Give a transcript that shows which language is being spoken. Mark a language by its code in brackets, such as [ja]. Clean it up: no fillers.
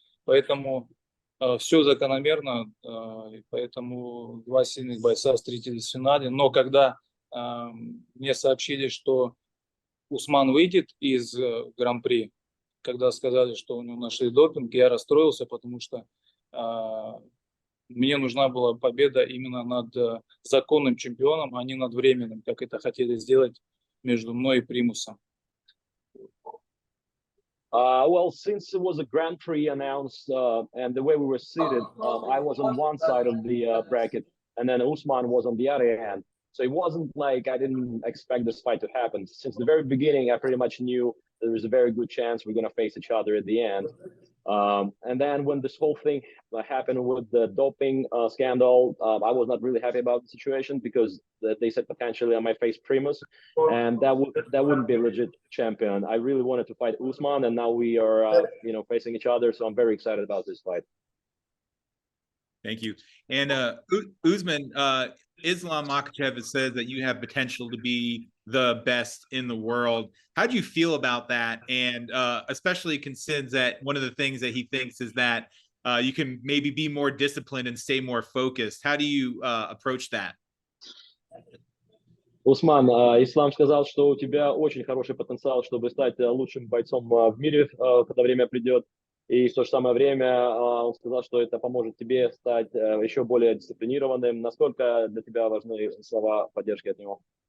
[ru] Поэтому все закономерно, поэтому 2 сильных бойца встретились в финале, но когда мне сообщили, что Усман выйдет из Гран-при, когда сказали, что у него нашли допинг, я расстроился, потому что мне нужна была победа именно над законным чемпионом, а не над временным, как это хотели сделать между мной и Примусом. [en] Well, since it was a Grand Prix announced, and the way we were seated, I was on one side of the bracket, and then Usman was on the other end. So it wasn't like I didn't expect this fight to happen. Since the very beginning, I pretty much knew there was a very good chance we're going to face each other at the end. And then when this whole thing happened with the doping scandal, I was not really happy about the situation because they said potentially I might face Primus, and that wouldn't be a legit champion. I really wanted to fight Usman, and now we are facing each other, so I'm very excited about this fight. Thank you. And Usman, Islam Makhachev has said that you have potential to be the best in the world. How do you feel about that? And especially considers that one of the things that he thinks is that you can maybe be more disciplined and stay more focused. How do you approach that? [ru] Усман, Ислам сказал, что у тебя очень хороший потенциал, чтобы стать лучшим бойцом в мире, когда время придет. И в то же самое время он сказал, что это поможет тебе стать еще более дисциплинированным. Насколько для тебя важны слова поддержки от него?